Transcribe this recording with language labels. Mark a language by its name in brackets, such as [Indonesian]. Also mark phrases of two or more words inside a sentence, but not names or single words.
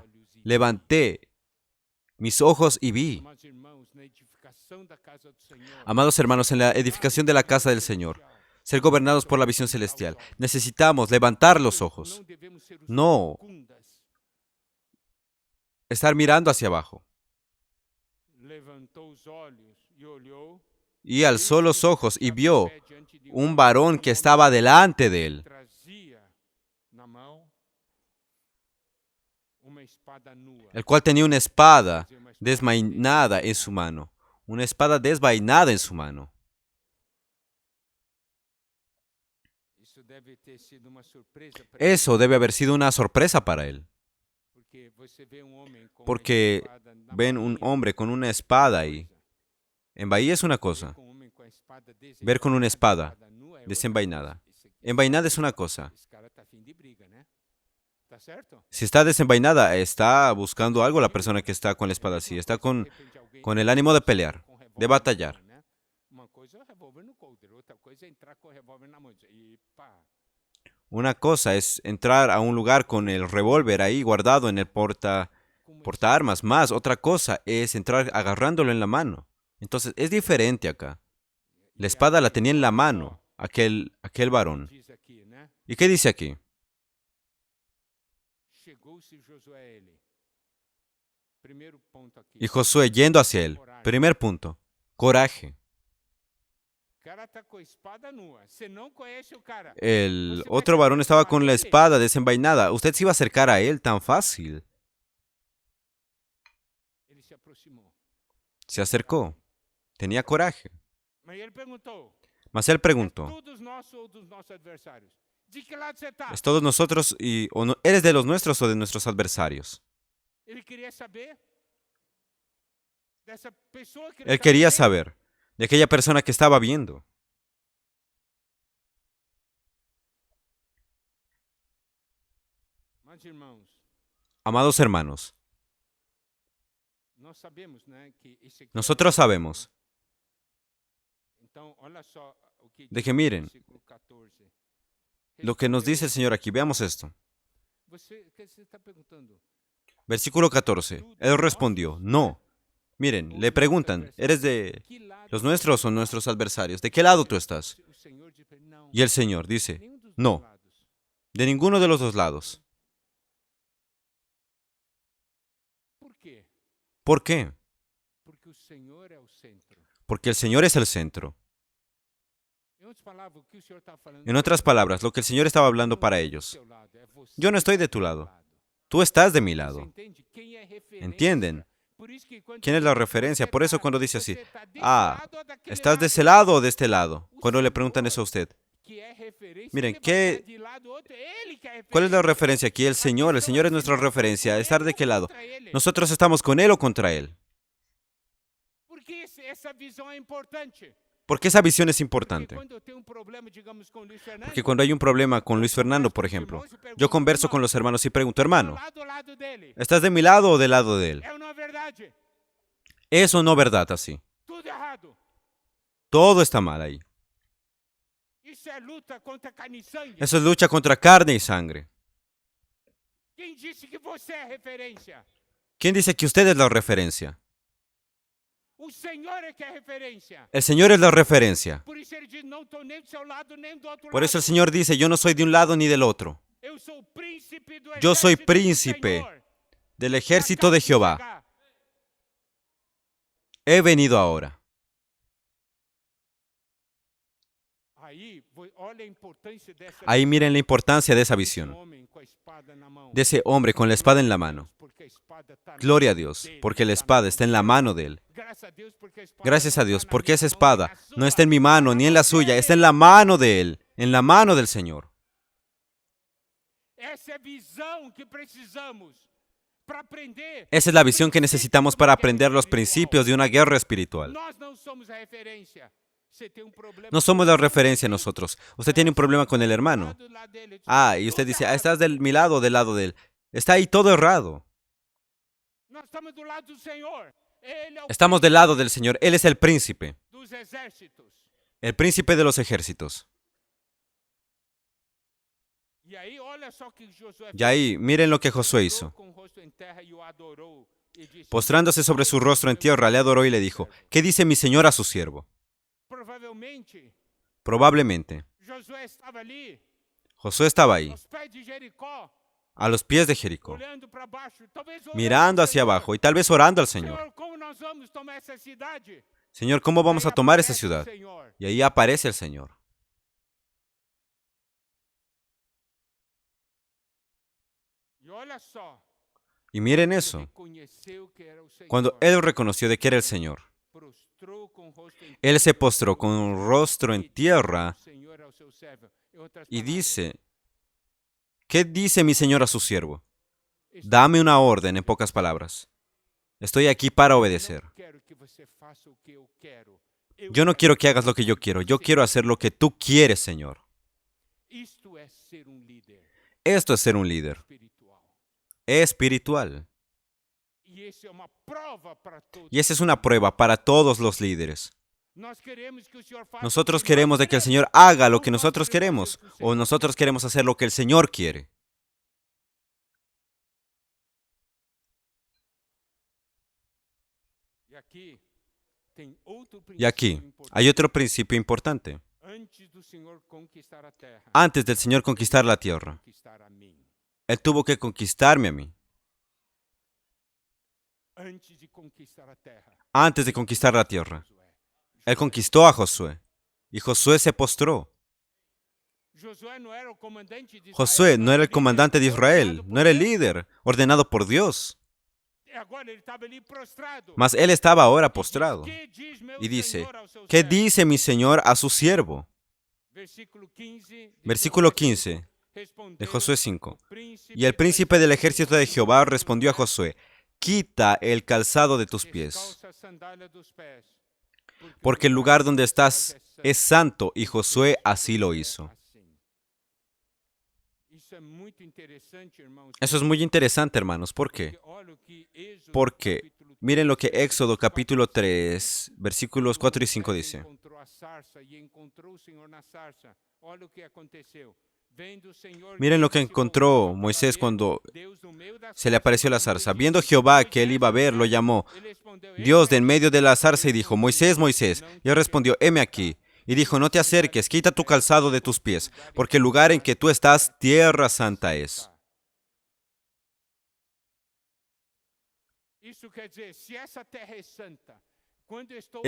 [Spanish] Levanté mis ojos y vi. Amados hermanos, en la edificación de la casa del Señor, ser gobernados por la visión celestial, necesitamos levantar los ojos. No estar mirando hacia abajo. [Portuguese] levantou os olhos e olhou, [Spanish] Y alzó los ojos y vio un varón que estaba delante de él, [Portuguese] trazia na mão uma espada nua. [Spanish] el cual tenía una espada desvainada en su mano. Una espada desvainada en su mano. [Portuguese] Isso deve ter sido uma surpresa para [Spanish] Eso debe haber sido una sorpresa para él, [Portuguese] porque você vê homem com porque uma espada na [Spanish] ven un Bahia, hombre con una espada ahí. En Bahía es una cosa, [Portuguese] com homem com a espada [Spanish] ver con una espada [Portuguese] nua é outra [Spanish] desenvainada. [Portuguese] coisa. Esse aqui- [Spanish] Envainada es una cosa. [Portuguese] Esse cara tá afim de briga, né? Tá certo? [Spanish] Si está desenvainada, está buscando algo la persona que está con la espada así. Está con el ánimo de pelear, de batallar. [Portuguese] Né? Uma coisa é o revólver no coldre, outra coisa é entrar com o revólver na mão e pá. [Spanish] Una cosa es entrar a un lugar con el revólver ahí guardado en el portaarmas. Más, otra cosa es entrar agarrándolo en la mano. Entonces, es diferente acá. La espada la tenía en la mano, aquel varón. [Portuguese] Diz aqui, né? [Spanish] ¿Y qué dice aquí? [Portuguese] Chegou-se Josué a ele. Primeiro ponto aqui. [Spanish] Y Josué yendo hacia él. Primer punto, coraje. [Portuguese] O cara tá com a espada nua. Você não conhece o cara. [Spanish] El otro varón estaba con la espada desenvainada. Usted se iba a acercar a él tan fácil. [Portuguese] Ele se aproximou. [Spanish] Se acercó. Tenía coraje. [Portuguese] Mas ele perguntou: [Spanish] Mas él [Portuguese] é [Spanish] preguntó, [Portuguese] todos nossos ou dos nossos adversários? De que lado você tá? [Spanish] ¿es todos nosotros eres de los nuestros o de nuestros adversarios? [Portuguese] Ele queria saber dessa pessoa que ele [Spanish] Él [Portuguese] tava [Spanish] quería [Portuguese] vendo. [Spanish] saber de aquella persona que estaba viendo. [Portuguese] Mas, irmãos, [Spanish] Amados hermanos, [Portuguese] nós sabemos, né, que esse aqui [Spanish] nosotros sabemos [Portuguese] Então, olha só o que [Spanish] de [Portuguese] diz [Spanish] que [Portuguese] no [Spanish] miren [Portuguese] versículo 14. [Spanish] lo que nos dice el Señor aquí. Veamos esto. ¿Qué se está preguntando? Versículo 14. Él respondió, no. Miren, le preguntan, ¿eres de [Portuguese] Que lado [Spanish] los nuestros o nuestros adversarios? ¿De qué lado tú estás? [Portuguese] o Senhor diz para ele, não, [Spanish] Y el Señor dice, [Portuguese] nenhum dos [Spanish] no. [Portuguese] dois lados. [Spanish] de ninguno de los dos lados. [Portuguese] Por quê? [Spanish] ¿Por qué? [Portuguese] Porque o Senhor é o centro. [Spanish] Porque el Señor es el centro. [Portuguese] Em outras palavras, o que o Senhor está falando? [Spanish] En otras palabras, lo que el Señor estaba hablando para ellos. Yo no estoy de tu lado. Tú estás de mi lado. ¿Entienden? ¿Quién es la referencia? Por eso cuando dice así, ¿estás de ese lado o de este lado? Cuando le preguntan eso a usted. Miren, ¿cuál es la referencia aquí? El Señor es nuestra referencia. ¿Estar de qué lado? ¿Nosotros estamos con Él o contra Él? [Portuguese] Porque essa visão é importante. [Spanish] Porque esa visión es [Portuguese] Porque [Spanish] importante. [Portuguese] quando eu tenho um problema, digamos, com Luiz Fernando, [Spanish] Porque cuando hay un problema con Luis Fernando, por ejemplo, yo converso con los hermanos y pregunto, hermano, [Portuguese] ao lado dele. [Spanish] ¿estás de mi lado o del lado de él? [Portuguese] É ou não é verdade? [Spanish] Eso no es verdad así. [Portuguese] Tudo errado. [Spanish] Todo está mal ahí. [Portuguese] Isso é luta contra carne e sangue. [Spanish] Eso es lucha contra carne y sangre. [Portuguese] Quem disse que você é referência? [Spanish] ¿Quién dice que usted es la referencia? [Portuguese] O Senhor é que é referência. [Spanish] El Señor es la referencia. [Portuguese] Por isso ele diz, não estou nem do seu lado, nem do outro [Spanish] Por eso el [Portuguese] lado. [Spanish] Señor dice, yo no soy de un lado ni del otro. [Portuguese] Eu sou príncipe do [Spanish] Yo soy [Portuguese] exército do [Spanish] príncipe [Portuguese] Senhor. [Spanish] del [Portuguese] E [Spanish] ejército [Portuguese] acabo [Spanish] de Jehová. [Portuguese] chegar. [Spanish] He venido ahora. [Portuguese] Olha a importância dessa [Spanish] Ahí miren la importancia de esa [Portuguese] desse [Spanish] visión. [Portuguese] homem com a espada na mão. [Spanish] De ese hombre con la espada en la mano. [Portuguese] Porque a espada tá na [Spanish] Gloria a [Portuguese] mão [Spanish] Dios, [Portuguese] dele, [Spanish] porque la [Portuguese] tá na [Spanish] espada [Portuguese] mão [Spanish] está en la [Portuguese] dele. [Spanish] mano de él. [Portuguese] Graças a Deus, porque a espada [Spanish] Gracias [Portuguese] não [Spanish] a Dios, [Portuguese] tá na [Spanish] porque [Portuguese] minha [Spanish] esa [Portuguese] mão, [Spanish] espada [Portuguese] é na [Spanish] no está en mi [Portuguese] sua, [Spanish] mano [Portuguese] tá [Spanish] ni [Portuguese] na [Spanish] en la [Portuguese] mão [Spanish] suya, [Portuguese] dele. [Spanish] está en la mano de él, en la mano del Señor. [Portuguese] Essa é a visão que precisamos para aprender. [Spanish] Esa es la visión que necesitamos para aprender los principios de una guerra espiritual. [Portuguese] Nós não somos a referência. Você tem um problema [Spanish] No [Portuguese] com [Spanish] somos [Portuguese] o [Spanish] la [Portuguese] irmão, [Spanish] referencia nosotros. Usted tiene un problema con el hermano. [Portuguese] do lado dele, [Spanish] Y usted [Portuguese] tudo [Spanish] dice, [Portuguese] errado. [Spanish] ¿estás de mi lado o del lado de él? Está ahí todo errado. [Portuguese] Nós estamos do lado do Senhor. Ele é o [Spanish] Estamos del lado del Señor. Él es el príncipe. [Portuguese] dos exércitos. [Spanish] El príncipe de los ejércitos. [Portuguese] E aí, olha só que Josué [Spanish] Y ahí, miren lo que Josué [Portuguese] fez. [Spanish] hizo. [Portuguese] Com o rosto em terra e o adorou e disse, [Spanish] Postrándose sobre su rostro en tierra, le adoró y le dijo, ¿qué dice mi Señor a su siervo? [Portuguese] provavelmente [Spanish] Probablemente, [Portuguese] Josué estava ali [Spanish] Josué estaba ahí, [Portuguese] aos pés de Jericó, [Spanish] a los pies de Jericó, [Portuguese] olhando para baixo, talvez orando [Spanish] mirando [Portuguese] ao [Spanish] hacia [Portuguese] Senhor. [Spanish] abajo y tal vez orando al Señor. [Portuguese] Senhor, como nós vamos tomar essa cidade? [Spanish] Señor, ¿cómo vamos a [Portuguese] Aí [Spanish] tomar esa [Portuguese] aparece o [Spanish] ciudad? [Portuguese] Senhor. [Spanish] Y ahí aparece el Señor. [Portuguese] E olha só, [Spanish] Y miren [Portuguese] ele [Spanish] eso. [Portuguese] reconheceu que era o Senhor. [Spanish] Cuando él reconoció de que era el Señor, [Portuguese] Prostrou com o rosto em [Spanish] él se [Portuguese] terra, [Spanish] postró con un rostro en [Portuguese] e [Spanish] tierra [Portuguese] disse o Senhor ao seu servo. Em outras [Spanish] y [Portuguese] palavras, [Spanish] dice, ¿qué dice mi Señor a su siervo? [Portuguese] estou [Spanish] Dame una orden, en pocas palabras. Estoy aquí para obedecer. [Portuguese] Não quero que você faça o que eu quero. [Spanish] Yo no quiero que hagas lo que yo quiero hacer lo que tú quieres, Señor. [Portuguese] Isto é ser um líder Esto es ser un líder espiritual. [Spanish] espiritual. [Portuguese] E isso é uma prova para todos. [Spanish] Y esa es una prueba para todos los líderes. [Portuguese] Nós queremos que o Senhor faça [Spanish] Nosotros [Portuguese] o que [Spanish] queremos [Portuguese] nós [Spanish] de que el [Portuguese] queremos. [Spanish] Señor haga lo [Portuguese] Não [Spanish] que [Portuguese] nós [Spanish] nosotros [Portuguese] queremos [Spanish] queremos [Portuguese] fazer o que o o Senhor [Spanish] nosotros queremos hacer lo que el Señor quiere. [Portuguese] E aqui tem outro [Spanish] Y aquí [Portuguese] princípio importante. [Spanish] hay otro principio importante. [Portuguese] Antes do Senhor conquistar a terra, [Spanish] Antes del Señor conquistar la tierra, [Portuguese] conquistar a mim. [Spanish] Él tuvo que conquistarme a mí. [Portuguese] Antes de conquistar a terra, [Spanish] Antes de conquistar la tierra, [Portuguese] Josué. [Spanish] Él conquistó a Josué. Y Josué se postró. [Portuguese] Josué [Spanish] no era [Portuguese] o comandante de Israel, [Spanish] Josué no era el [Portuguese] líder [Spanish] comandante de Israel, [Portuguese] ordenado [Spanish] no [Portuguese] por [Spanish] era el [Portuguese] Deus. [Spanish] líder ordenado por Dios. [Portuguese] E agora ele estava ali prostrado. [Spanish] Mas él estaba ahora [Portuguese] E diz, [Spanish] postrado. [Portuguese] "Que diz meu [Spanish] Y dice, [Portuguese] Senhor ao seu [Spanish] ¿qué [Portuguese] servo?" [Spanish] dice mi Señor a su siervo? [Portuguese] Versículo 15 de [Spanish] Versículo [Portuguese] Josué [Spanish] 15 [Portuguese] respondeu [Spanish] de Josué [Portuguese] o [Spanish] 5. [Portuguese] príncipe [Spanish] Y el príncipe del ejército de Jehová respondió a Josué, quita el calzado de tus pies, [Portuguese] "Descalça a sandália dos pés, [Spanish] porque el lugar donde estás es santo. Y Josué así lo hizo. [Portuguese] assim." Isso é muito interessante, irmãos. [Spanish] Eso es muy interesante, hermanos. ¿Por qué? [Portuguese] Porque olha o que Êxodo, [Spanish] Porque [Portuguese] capítulo [Spanish] miren lo que Éxodo capítulo 3, versículos 4 y 5 dice. [Portuguese] Encontrou a sarça e encontrou o Senhor na sarça. Olha o que aconteceu. Vendo o Senhor [Spanish] Miren lo que [Portuguese] se [Spanish] encontró [Portuguese] voltava para [Spanish] Moisés [Portuguese] ver [Spanish] cuando [Portuguese] Deus no meio da [Spanish] se le [Portuguese] sarça, [Spanish] apareció la [Portuguese] quando [Spanish] zarza. [Portuguese] ele [Spanish] Viendo [Portuguese] disse, [Spanish] Jehová que él [Portuguese] "Moisés, [Spanish] iba a ver, lo [Portuguese] Moisés", [Spanish] llamó [Portuguese] ele respondeu, [Spanish] Dios de en [Portuguese] "Heme [Spanish] medio [Portuguese] aqui." [Spanish] de la zarza y dijo, Moisés, Moisés. Y él respondió, heme aquí. Y dijo, no te acerques, quita tu calzado de tus pies, porque el lugar en que tú estás, tierra santa es. [Portuguese] Isso quer dizer, se essa terra é santa, quando eu estou